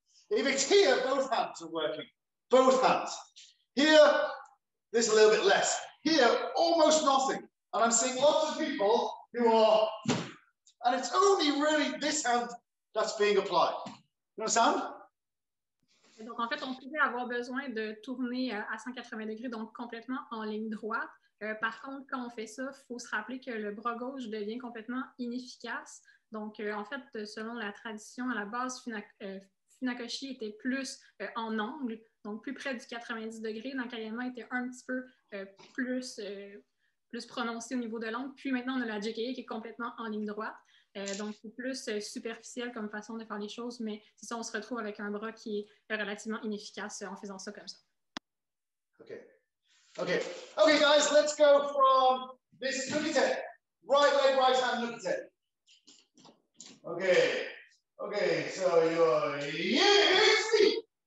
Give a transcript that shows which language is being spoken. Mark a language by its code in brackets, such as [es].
[en] If it's here, both hands are working. Both hands. Here, there's a little bit less. Here, almost nothing. And I'm seeing lots of people who are, and it's only really this hand that's being applied. You understand? [fr] Donc, en fait, on pouvait avoir besoin de tourner à 180 degrés, donc complètement en ligne droite. Par contre, quand on fait ça, il faut se rappeler que le bras gauche devient complètement inefficace. Donc, en fait, selon la tradition, à la base, Funakoshi était plus en angle, donc plus près du 90 degrés. Nakayama était un petit peu plus prononcé au niveau de l'angle. Puis maintenant, on a la JKA qui est complètement en ligne droite. Donc, c'est plus superficiel comme façon de faire les choses, mais c'est ça, on se retrouve avec un bras qui est relativement inefficace en faisant ça comme ça. [en] Okay, guys, let's go from this nukite. Right leg, right hand nukite. Okay, so you're easy.